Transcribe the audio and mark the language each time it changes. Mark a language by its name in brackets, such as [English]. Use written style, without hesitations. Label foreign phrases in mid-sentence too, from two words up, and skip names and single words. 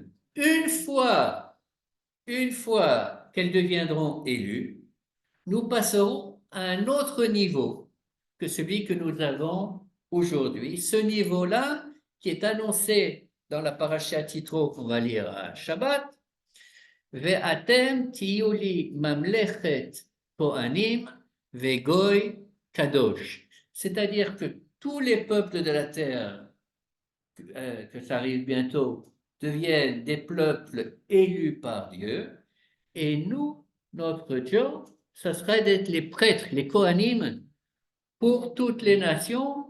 [French] Une fois qu'elles deviendront élues, nous passerons à un autre niveau que celui que nous avons aujourd'hui. Ce niveau-là, qui est annoncé dans la parasha Yitro qu'on va lire à Shabbat, [Hebrew] ואתם תהיו לי ממלכת כהנים וגוי קדוש. [French] C'est-à-dire que tous les peuples de la terre, que ça arrive bientôt, deviennent des peuples élus par Dieu. Et nous, notre job, ça serait d'être les prêtres, les Kohanim, pour toutes les nations.